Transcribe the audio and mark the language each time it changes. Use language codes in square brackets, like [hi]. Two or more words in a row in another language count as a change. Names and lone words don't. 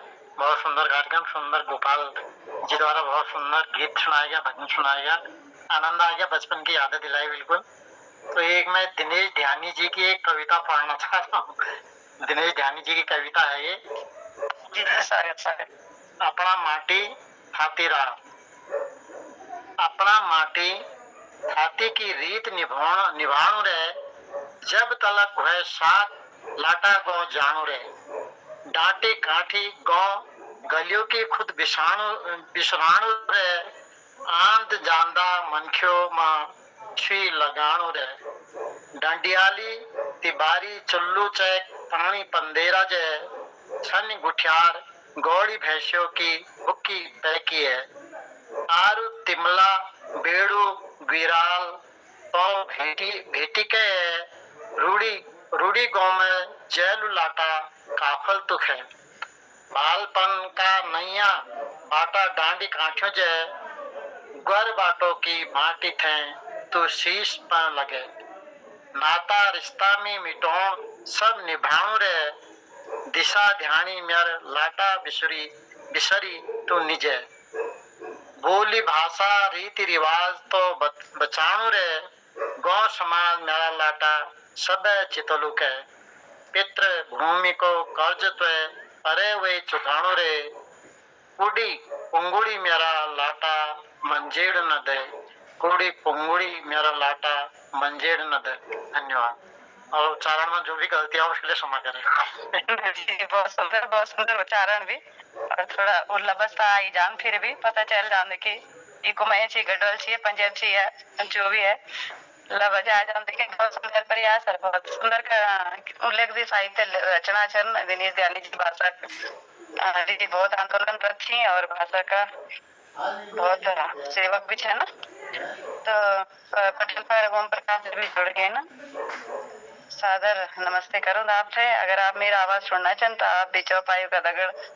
[hi] बहुत सुंदर कार्यक्रम, सुंदर गोपाल जी द्वारा बहुत सुंदर गीत सुनाया गया, भजन सुनाया गया, आनंद आ गया, बचपन की यादें दिलाई बिल्कुल। तो एक मैं दिनेश ध्यानी जी की एक कविता पढ़ना चाहता हूँ। दिनेश ध्यानी जी की कविता है ये। [gbm] अपना माटी हाथी राह, अपना माटी हाथी की रीत निभाणु रे, जब तलक वह साथ लाटा गौ जानू रे, डांटी काठी गौ गलियों की खुद विषाणु रे, आंध जांदा मनख्यो मां छुई लगाणो रे डांडियाली तिबारी चुल्लू चैक पानी पंदेरा जे छन गुठियार गौड़ी भैंसियों की भुक्की पैकी है आरु तिमला बेड़ू गिराल तो भेटी के रूड़ी रूड़ी गांव में जैलू लाटा काफल तुख है बालपन का नैया बाटा डांडी काठियों जे ग्वर बाटो की माटी थे तो शीश पर लगे नाता रिश्ता में मिटोण सब निभाऊ रे दिशा ध्यानी मेर लाटा बिसरी बिसरी तो निजे बोली भाषा रीति रिवाज तो बचाणु रे गौ समाज मेरा लाटा सब चितलू के पितृ भूमि को कर्ज तो अरे वे चुकाणु रे कुड़ी पुंगुड़ी मेरा लाटा मंजेड़ न दे कुड़ी पुंगुड़ी मेरा लाटा मंजेड़ न दे। धन्यवाद। [hi] और उच्चारण में जो भी गलतियां उसके लिए क्षमा करें। बहुत सुंदर उच्चारण भी और थोड़ा उल्लबस्ता आई जान फिर भी पता चल जाने की इको मैं ची गडवल ची पंजाब ची है जो भी है लबजा आ जान देखे बहुत सुंदर प्रयास और बहुत सुंदर का उल्लेख भी साहित्य रचना चरण दिनेश दयानी जी भाषा दीदी बहुत आंदोलनरत थी और भाषा का बहुत सेवक भी है ना तो पटल पर ओम प्रकाश भी जुड़ गए ना सादर नमस्ते करूँ आपसे अगर आप मेरा आवाज सुनना चाहते तो आप भी चौपाई का दगड़